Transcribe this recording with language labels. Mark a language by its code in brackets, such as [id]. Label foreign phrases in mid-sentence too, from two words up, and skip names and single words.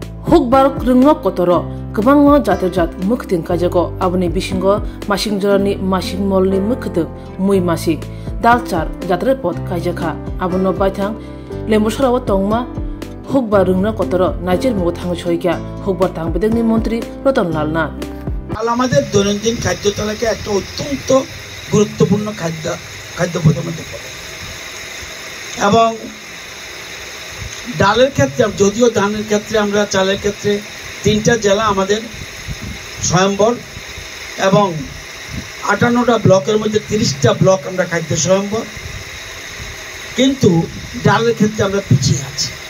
[trp] hukbar krungno kotoro kebangno jat mukting kajago abuni bisingo masing jorani masing molni mukhduk mui masik dalchar jatre pot kajaka abuno baithang lembushrawo tongma hukbar rungno kotoro najir mugo thang choikya hukbar tang bedengni মন্ত্রী রতনলাল নাথ [bn] আমাদের দৈনন্দিন খাদ্য তালিকায় একটা অত্যন্ত গুরুত্বপূর্ণ খাদ্য পদার্থ পড়ে এবং ডালের ক্ষেত্রে যদিও ধানের ক্ষেত্রে আমরা চালের ক্ষেত্রে 3টা জেলা আমাদের স্বয়ম্বর এবং 58টা ব্লকের মধ্যে 30টা ব্লক আমরা খাদ্য স্বয়ম্বর, কিন্তু ডালের ক্ষেত্রে আমরা পিছিয়ে আছি।